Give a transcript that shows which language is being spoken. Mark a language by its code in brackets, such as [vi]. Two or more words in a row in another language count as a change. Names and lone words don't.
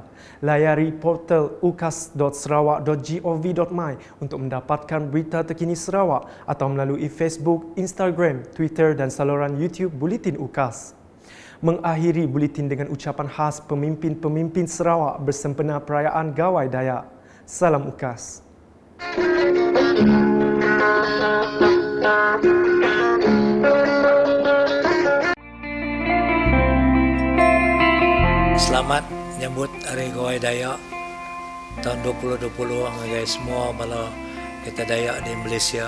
[ms] Layari portal ukas.sarawak.gov.my untuk mendapatkan berita terkini Sarawak atau melalui Facebook, Instagram, Twitter dan saluran YouTube Buletin UKAS. Mengakhiri buletin dengan ucapan khas pemimpin-pemimpin Sarawak bersempena perayaan Gawai Dayak. Salam UKAS. Selamat menyambut Hari Gawai Dayak tahun 2020 guys semua bala kita Dayak di Malaysia.